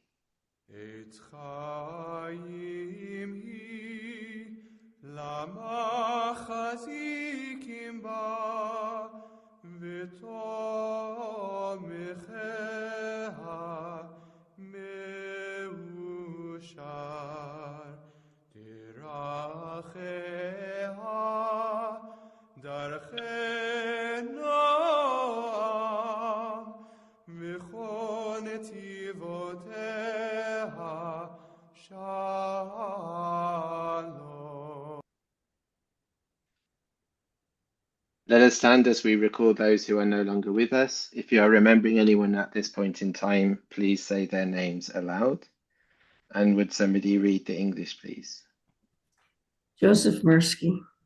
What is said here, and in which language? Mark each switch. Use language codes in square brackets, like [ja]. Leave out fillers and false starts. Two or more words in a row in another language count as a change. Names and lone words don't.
[he] עץ חיים היא למחזיקים בה ותומכיה מאושר דרכיה דרכי נועם וכל נתיבותיה שלום. [en] Let us stand as we recall those who are no longer with us. If you are remembering anyone at this point in time, please say their names aloud. And would somebody read the English, please? Joseph Mirsky,